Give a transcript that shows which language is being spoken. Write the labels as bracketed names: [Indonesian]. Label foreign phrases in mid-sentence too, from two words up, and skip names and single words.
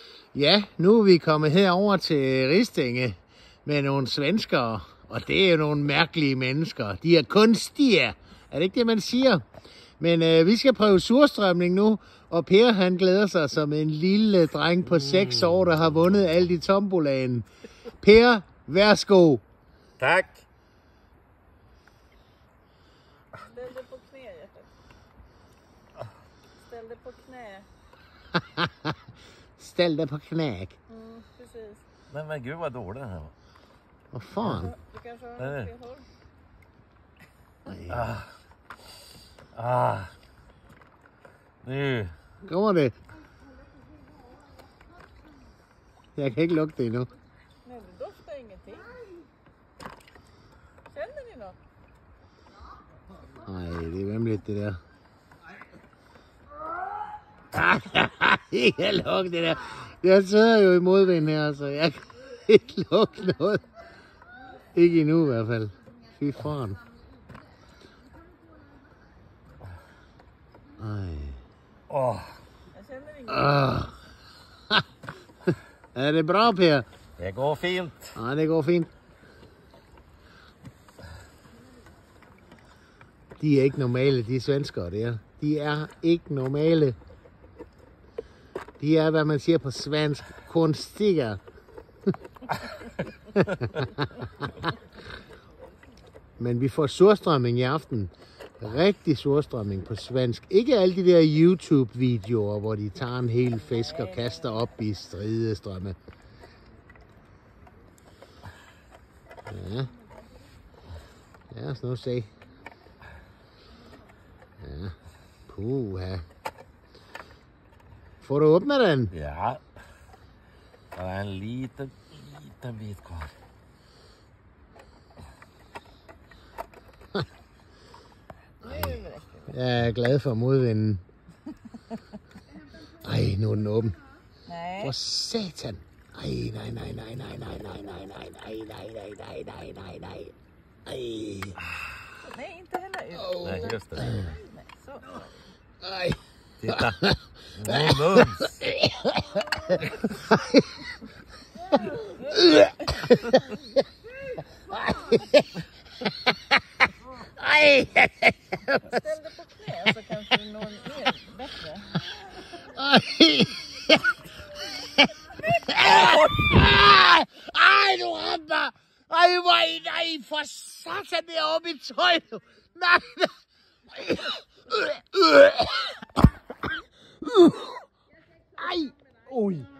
[Danish] Ja, nu er vi kommet herover til Ristinge med nogle svenskere, og det er jo nogle mærkelige mennesker. De er kunstige, er det ikke det, man siger? Men vi skal prøve surstrømning nu, og Per han glæder sig som en lille dreng på 6 år, der har vundet alt i tombolaen. Per, værsgo. Tak. [Swedish] Ställ dig på knä, hjärtat. Ställ dig på knä. Ställ dig på knæk. Precis. Men gud vad dålig den här var. Vad fan? Du kanske har något fel håll? Nu. Kommer det? [Danish] Jeg kan ikke lugte det endnu. [Swedish] Nej, det doftar ingenting. Känner ni något? [Danish] Nej, det er vemmeligt det der. Jeg kan lugte det der. Jeg sidder jo i modvind her, så jeg kan ikke lugte noget. Ikke endnu i hvert fald. Fy foran. Ej. Åh. [Swedish] Jag känner ingenting. [Danish] Er det bra, Per? [Swedish] Det går fint. Ja, det går fint. [Danish] De er ikke normale, de svenskere der. De er ikke normale. De er, hvad man siger på svensk, konstiga. Men vi får surstrømming i aften. Rigtig surstrømming på svensk. Ikke alle de der YouTube-videoer, hvor de tager en hel fisk og kaster op i stridestrømme. Ja. Lad os nu se. Ja. Puha. Får du åbne den? [Swedish] Ja. Det är en liten bit kvar. [Danish] Jeg er glad for modvinden. Ej, nu er den åben. Nej. For satan. Ej, nej. Ej. [Swedish] Nej, inte heller ut. Nej, just det. Nej, så. Ej. Titta. Nej, mums. Ej. Ställ dig på knä så kanske du når ner bättre. [Danish] Ej. Ej, du rammer. Ej, nej, for satan, det er oppe i tøjet. Nej. Ej. Ui.